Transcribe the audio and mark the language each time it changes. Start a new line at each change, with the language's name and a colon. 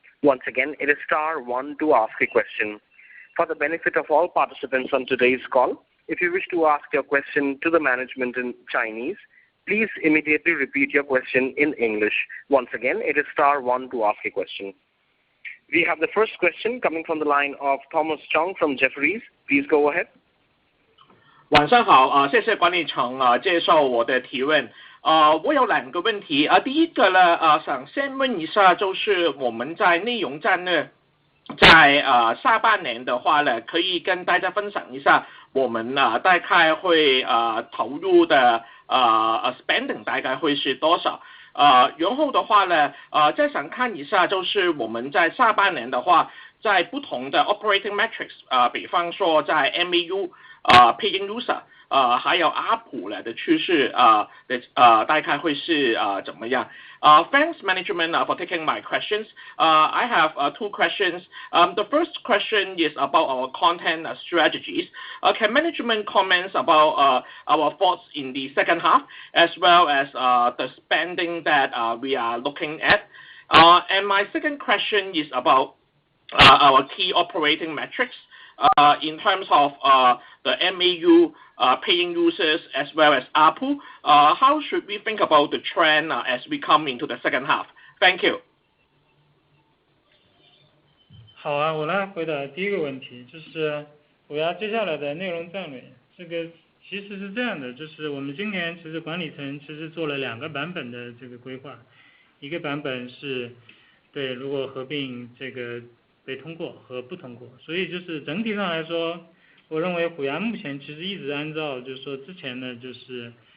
English: Once again, it is star 1 to ask a question. For the benefit of all participants on today's call, if you wish to ask your question to the management in Chinese, please immediately repeat your question in English. Once again, it is star 1 to ask a question. We have the first question coming from the line of Thomas Chong from Jefferies. Please go ahead.
Chinese: 晚上好，谢谢管理层接受我的提问。我有2个问题。第一个呢，想先问一下，就是我们在内容战略，在下半年的话呢，可以跟大家分享一下，我们大概会投入的spending 大概会是多少？然后的话呢，再想看一下，就是我们在下半年的话，在不同的 operating metrics 比方说在 MAU paying user 还有 ARPU 的趋势大概会是怎么样？
English: Thanks management for taking my questions. I have 2 questions. The first question is about our content strategies. Can management comment about our thoughts in the second half as well as the spending that we are looking at? And my second question is about our key operating metrics in terms of the MAU paying users as well as ARPU. How should we think about the trend as we come into the second half? Thank you.
Chinese: 好啊，我来回答第一个问题，就是Huya接下来的内容战略。这个其实是这样的，就是我们今年其实管理层其实做了2个版本的这个规划，一个版本是对如果合并这个被通过和不通过，所以就是整体上来说，我认为Huya目前其实一直按照就是说之前呢就是